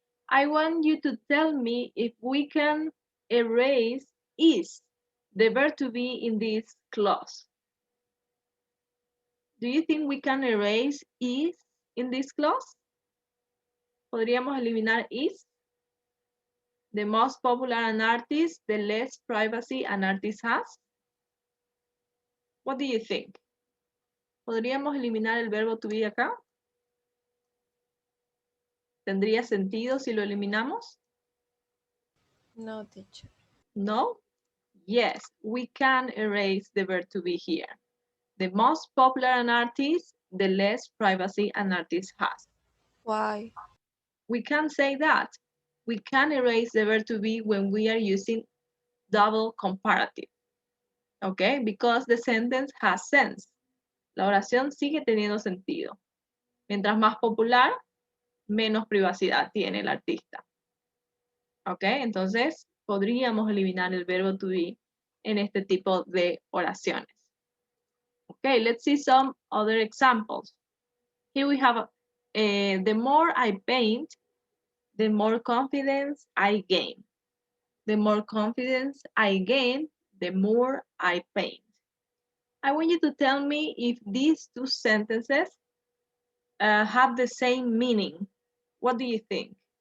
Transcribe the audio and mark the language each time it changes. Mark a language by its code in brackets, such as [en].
[en] I want you to tell me if we can erase is, the verb to be in this clause. Do you think we can erase is in this clause? [es] ¿Podríamos eliminar [en] is? The most popular an artist, the less privacy an artist has. What do you think? [es] ¿Podríamos eliminar el verbo to be acá? ¿Tendría sentido si lo eliminamos? [en] No, teacher. No? Yes, we can erase the verb to be here. The most popular an artist, the less privacy an artist has. Why? We can say that. We can erase the verb to be when we are using double comparative. Okay, because the sentence has sense. [es] La oración sigue teniendo sentido. Mientras más popular, menos privacidad tiene el artista. Ok, entonces podríamos eliminar el verbo to be en este tipo de oraciones. [en] Okay, let's see some other examples. Here we have, the more I paint, the more confidence I gain. The more confidence I gain, the more I paint. I want you to tell me if these two sentences have the same meaning. What do you think?